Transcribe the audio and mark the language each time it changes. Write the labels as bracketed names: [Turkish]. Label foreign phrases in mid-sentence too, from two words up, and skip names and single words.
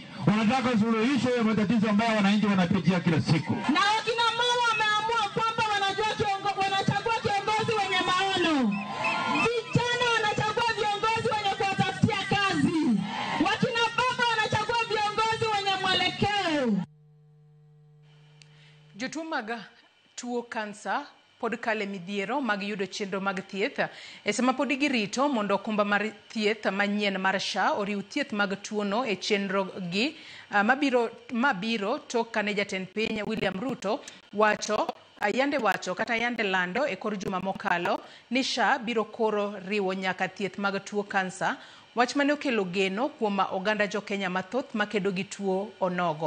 [Swahili] Wanataka suluhisho ya matatizo ambayo wananchi wanapitia kila siku. Na wakina mama wameamua kwamba wanachagua kiongozi wenye maono. Vijana wanachagua viongozi wenye kuwatafutia kazi. Wakina baba wanachagua viongozi wenye mwelekeo. [Luo (Kenya and Tanzania)] Jotuo mag tuo kansa pod kale midhiero mag yudo chenro mag thieth e sama pod girito mondo okumba mar thieth manyien mar SHA oriw thieth mag tuono e chenro gi mabiro tok kane jatend piny William Ruto yande lando e kor juma mokalo ni SHA biro koro riwo nyaka thieth mag tuo kansa, wach mane okelo geno kuom oganda jo Kenya mathoth makedo gi tuo onogo.